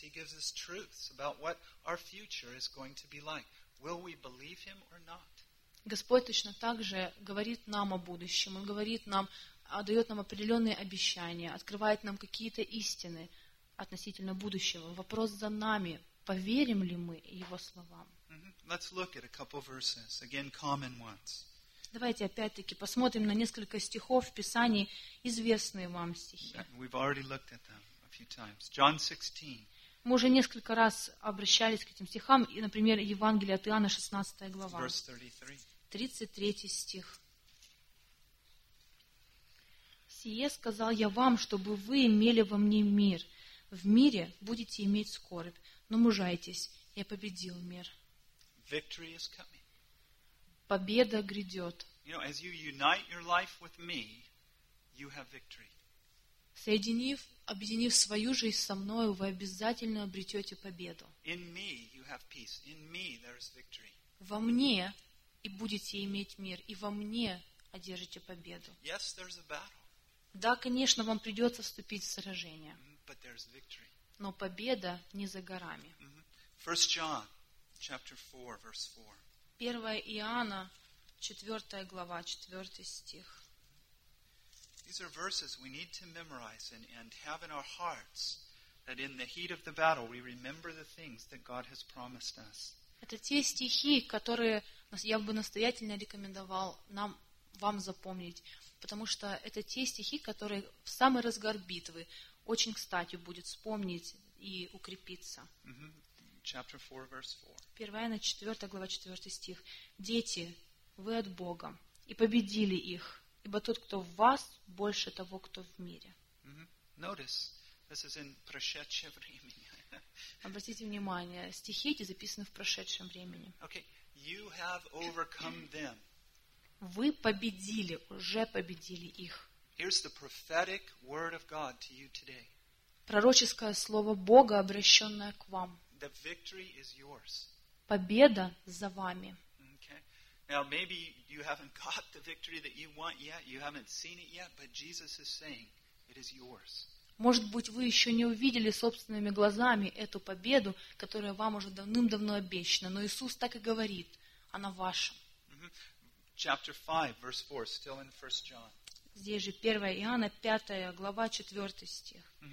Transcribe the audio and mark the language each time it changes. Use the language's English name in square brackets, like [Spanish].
[English] He gives us truths about what our future is going to be like. Will we believe him or not? [Russian] Господь точно так же говорит нам о будущем. Он говорит нам, дает нам определенные обещания, открывает нам какие-то истины относительно будущего. Вопрос за нами: поверим ли мы его словам? [English] Let's look at a couple verses, again, common ones. [Russian] Давайте опять-таки посмотрим на несколько стихов в Писании, известные вам стихи. [English] We've already looked at them a few times. John 16. [Russian] Мы уже несколько раз обращались к этим стихам, и, например, Евангелие от Иоанна, 16 глава, 33 стих. «Сие сказал я вам, чтобы вы имели во мне мир. В мире будете иметь скорбь, но мужайтесь, я победил мир». [English] Victory is coming. [Russian] Победа грядет. [English] You know, as you unite your life with me, you have victory. [Russian] Объединив свою жизнь со мною, вы обязательно обретете победу. [English] In me you have peace. In me there is victory. [Russian] Во мне и будете иметь мир, и во мне одержите победу. [English] Yes, there's a battle. [Russian] Да, конечно, вам придется вступить в сражение. [English] But there's victory. [Russian] Но победа не за горами. [English] First John. Chapter 4, verse 4. [Russian] 1 Иоанна, 4 глава, 4 стих. [English] These are verses we need to memorize and have in our hearts, that in the heat of the battle we remember the things that God has promised us. [Russian] Это те стихи, которые я бы настоятельно рекомендовал нам, вам запомнить, потому что это те стихи, которые в самый разгар битвы очень кстати будет вспомнить и укрепиться. [English] Chapter 4, verse 4. [Russian] 1 Иоанна, 4 глава, 4 стих. «Дети, вы от Бога, и победили их, ибо тот, кто в вас, больше того, кто в мире». [English] Notice, this is in [Russian] прошедшее время. Обратите внимание, стихи эти записаны в прошедшем времени. [English] Okay. You have overcome them. [Russian] Вы победили, уже победили их. [English] Here's the prophetic word of God to you today. [Russian] Пророческое слово Бога, обращенное к вам. [English] The victory is yours. [Russian] Победа за вами. [English] Okay. Now maybe you haven't got the victory that you want yet. You haven't seen it yet, but Jesus is saying it is yours. [Russian] Может быть, вы еще не увидели собственными глазами эту победу, которая вам уже давным-давно обещана, но Иисус так и говорит: она ваша. [English] Chapter 5, verse 4, still in 1 John. [Russian] Здесь же 1 Иоанна, 5 глава, 4 стих.